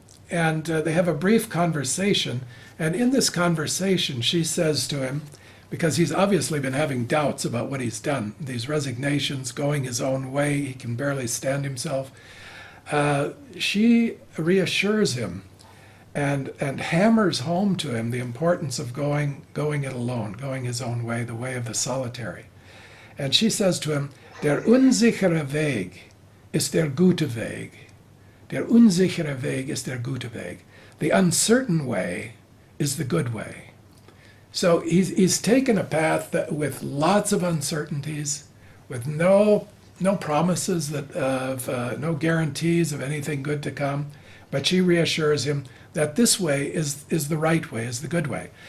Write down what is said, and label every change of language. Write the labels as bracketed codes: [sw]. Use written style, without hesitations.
[en] And they have a brief conversation, and in this conversation she says to him, because he's obviously been having doubts about what he's done, these resignations, going his own way, he can barely stand himself, she reassures him and hammers home to him the importance of going it alone, going his own way, the way of the solitary. And she says to him, [de] Der unsichere Weg ist der gute Weg. Der unsichere Weg ist der gute Weg. [en] The uncertain way is the good way. So he's taken a path that with lots of uncertainties, with no no promises that of no guarantees of anything good to come, but she reassures him that this way is the right way, is the good way.